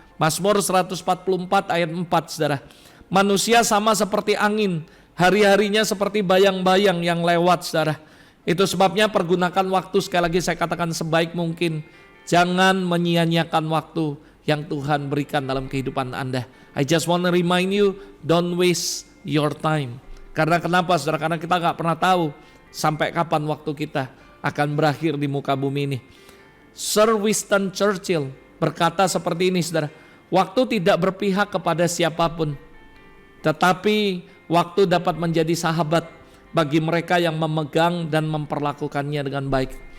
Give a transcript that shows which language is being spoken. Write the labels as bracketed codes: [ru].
[id] Mazmur 144 ayat 4, saudara. Manusia sama seperti angin, hari-harinya seperti bayang-bayang yang lewat, saudara. Itu sebabnya pergunakan waktu, sekali lagi saya katakan sebaik mungkin. Jangan menyia-nyiakan waktu yang Tuhan berikan dalam kehidupan Anda. [en] I just want to remind you, don't waste your time. [id] Karena kenapa, saudara? Karena kita gak pernah tahu sampai kapan waktu kita akan berakhir di muka bumi ini. Sir Winston Churchill berkata seperti ini, saudara. Waktu tidak berpihak kepada siapapun, tetapi waktu dapat menjadi sahabat bagi mereka yang memegang dan memperlakukannya dengan baik.